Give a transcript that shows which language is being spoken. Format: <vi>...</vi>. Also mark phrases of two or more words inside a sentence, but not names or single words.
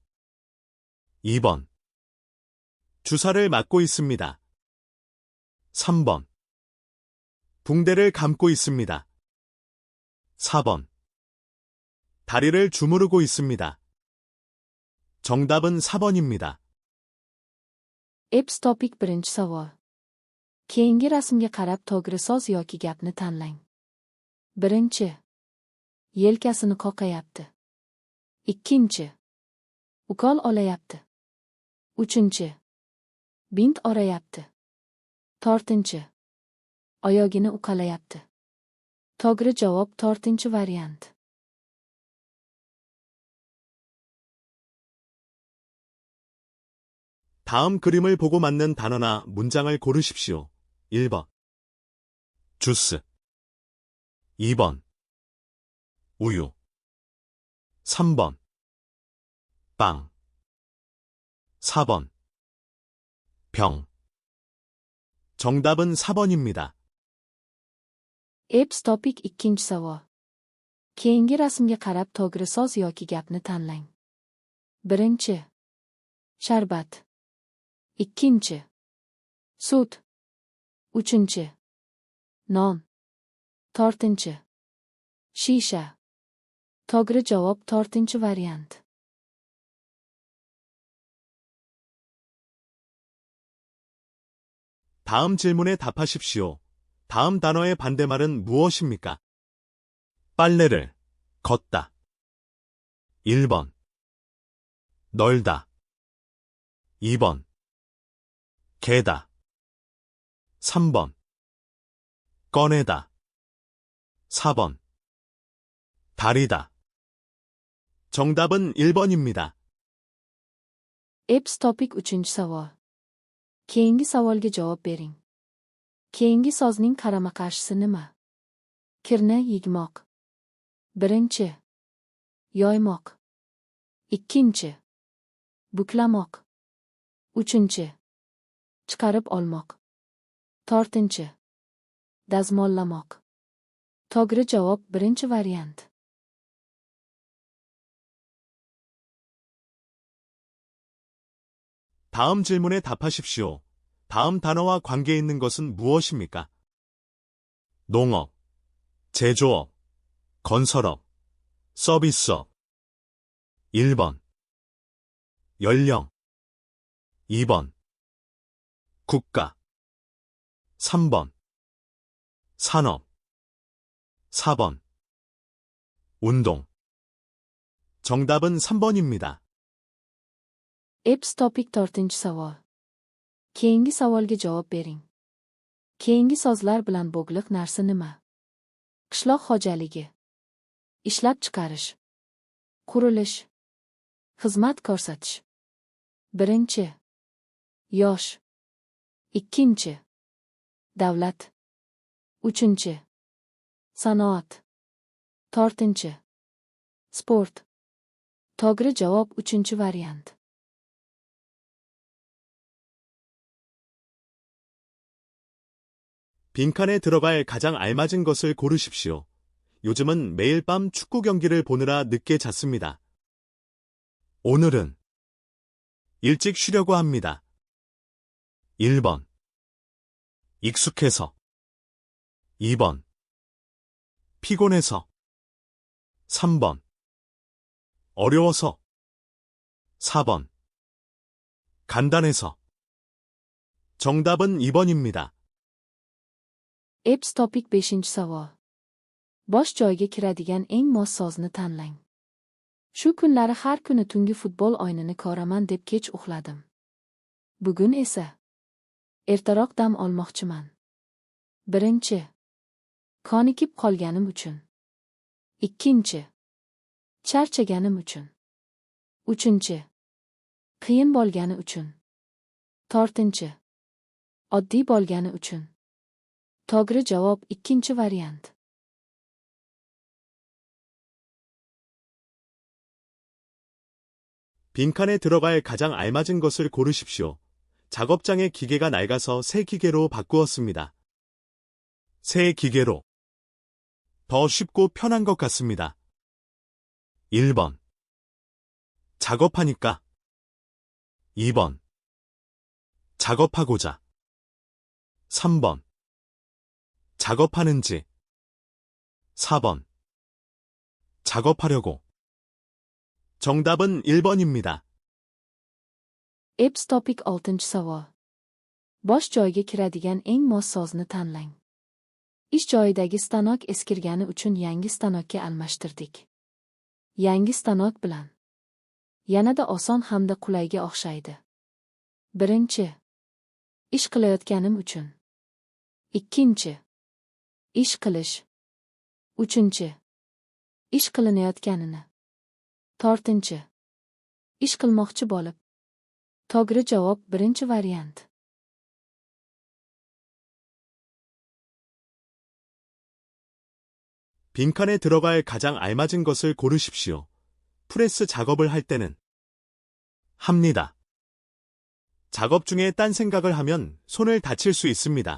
<ko>2번. 주사를 맞고 있습니다. 3번. 붕대를 감고 있습니다. 4번. 다리를 주무르고 있습니다. 정답은 4번입니다.</ko> <uz>Eps topik birinchi savol. Keyingi rasmga qarab to'g'ri so'z yoki gapni tanlang. Birinchi. Yelkasini qoqayapti. Ikkinchi. Ukol olayapti. Uchinchi. Bint orayapti. To'rtinchi. Oyogini uqalayapti. To'g'ri javob to'rtinchi variant.</uz> <ko>다음 그림을 보고 맞는 단어나 문장을 고르십시오. 1번. 주스. 2번. 우유. 3번. 빵. 4번. 병. 정답은 4번입니다.</ko> <uz>Eps topik ikkinchi savol. Keyingi rasmga qarab to'g'ri so'z yoki gapni tanlang. Birinchi. Sharbat. Ikkinchi. Sut. Uchinchi. Non. To'rtinchi. Shisha. To'g'ri javob to'rtinchi variant.</uz> <ko>다음 질문에 답하십시오. 다음 단어의 반대말은 무엇입니까? 빨래를 걷다. 1번. 널다. 2번. 개다. 3번. 꺼내다. 4번. 다리다. 정답은 1번입니다.</ko> <uz>Eps topik uchinchi savol. Keyingi savolga javob bering. Keyingi so'zning qarama-qarshisi nima? Kirni yigmoq. Birinchi. Yoymoq. Ikkinchi. Buklamoq. Uchinchi. Chiqarib olmoq. To'rtinchi. Dazmollamoq. To'g'ri javob birinchi variant.</uz> <ko>다음 질문에 답하십시오. 다음 단어와 관계 있는 것은 무엇입니까? 농업, 제조업, 건설업, 서비스업. 1번. 연령. 2번. 국가. 3번. 산업. 4번. 운동. 정답은 3번입니다.</ko> <uz>Eps topik to'rtinchi savol. Keyingi savolga javob bering. Keyingi so'zlar bilan bog'liq narsa nima? Qishloq xo'jaligi. Ishlab chiqarish. Qurilish. Xizmat ko'rsatish. Birinchi. Yosh. Ikkinchi. Davlat. Uchinchi. Sanoat. To'rtinchi. Sport. To'g'ri javob uchinchi variant.</uz> <ko>빈칸에 들어갈 가장 알맞은 것을 고르십시오. 요즘은 매일 밤 축구 경기를 보느라 늦게 잤습니다. 오늘은 일찍 쉬려고 합니다. 1번. 익숙해서. 2번. 피곤해서. 3번. 어려워서. 4번. 간단해서. 정답은 2번입니다.</ko> <uz>Eps topik beshinchi savol. Bosh joyiga kiradigan eng mos so'zni tanlang. Shu kunlari har kuni tungi futbol o'yinini ko'raman deb kech uxladim. Bugun esa ertaroq dam olmoqchiman. Birinchi. Konikib qolganim uchun. Ikkinchi. Charchaganim uchun. Uchinchi. Qiyin bo'lgani uchun. To'rtinchi. Oddiy bo'lgani uchun. To'g'ri javob ikkinchi variant.</uz> <ko>빈칸에 들어갈 가장 알맞은 것을 고르십시오. 작업장의 기계가 낡아서 새 기계로 바꾸었습니다. 새 기계로 더 쉽고 편한 것 같습니다. 1번. 작업하니까. 2번. 작업하고자. 3번. 작업하는지. 4번. 작업하려고. 정답은 1번입니다.</ko> <uz>Apps topik 6 savol. Bosh joyiga kiradigan eng mos sozni tanlang. Ish joyidagi stanok eskirgani uchun yangi stanokka almashtirdik. Yangi stanok bilan yanada oson hamda qulayga o'xshaydi. Birinchi, ish qilayotganim uchun. Ikkinchi, ish qilish. Uchinchi, ish qilinayotganini. To'rtinchi, ish qilmoqchi bo'lib. To'g'ri javob birinchi variant.</uz> <ko>빈칸에 들어갈 가장 알맞은 것을 고르십시오. 프레스 작업을 할 때는 합니다. 작업 중에 딴 생각을 하면 손을 다칠 수 있습니다.</ko>